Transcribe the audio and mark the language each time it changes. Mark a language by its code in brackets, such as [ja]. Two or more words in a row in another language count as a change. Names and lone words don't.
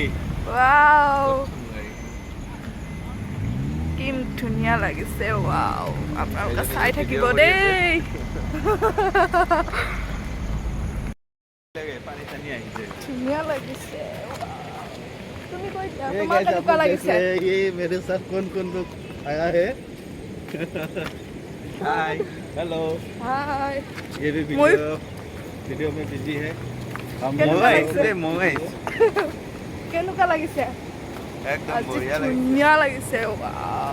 [as] ৱাও, কি ধুনীয়া লাগিছে। ৱাও, আপোনালোকে চাই থাকিব দেই। ধুনীয়া লাগিছে। তুমি কৈ দিয়া, তোমাৰ কেনেকুৱা লাগিছে? [hi] ये मेरे साथ कौन कौन लोग आया है? [en] Hi, hello, हाय। [hi] ये भी वीडियो वीडियो में बिजी है [as] কেনেকুৱা লাগিছে? [hi] मोबाइल [as] কেনেকুৱা লাগিছে [hi] एकदम [as] আজি [hi] बढ़िया लगे [as] ধুনীয়া লাগিছে ৱাও।